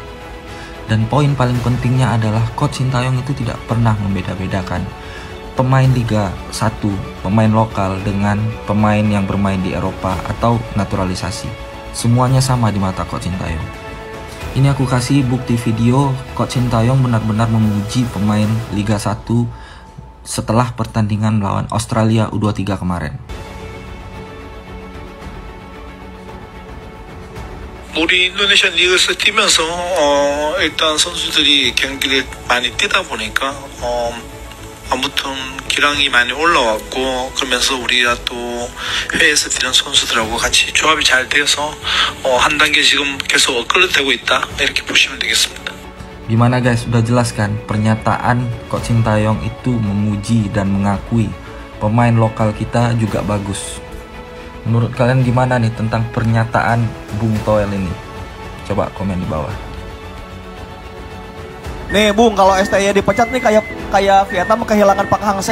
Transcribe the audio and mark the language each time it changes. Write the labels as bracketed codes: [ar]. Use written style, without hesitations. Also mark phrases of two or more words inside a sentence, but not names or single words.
[id] Dan poin paling pentingnya adalah Coach Sintayong itu tidak pernah membeda-bedakan pemain Liga 1, pemain lokal dengan pemain yang bermain di Eropa atau naturalisasi. Semuanya sama di mata Coach Sintayong. Ini aku kasih bukti video Coach Sintayong benar-benar memuji pemain Liga 1 setelah pertandingan melawan Australia U23 kemarin. [ko] 우리 인도네시아 리그에서 뛰면서 일단 선수들이 경기를 많이 뛰다 보니까 아무튼 기량이 많이 올라왔고, 그러면서 우리가 또 해외에서 뛰는 선수들하고 같이 조합이 잘 돼서 한 단계 지금 계속 업그레이드되고 있다, 이렇게 보시면 되겠습니다. [id] Gimana guys, udah jelas kan? Pernyataan Coach Sintayong itu memuji dan mengakui pemain lokal kita juga bagus. Menurut kalian gimana nih tentang pernyataan Bung Toel ini? Coba komen di bawah. Nih Bung, kalau STY dipecat nih kayak Vietnam kehilangan Pak Hang Seo.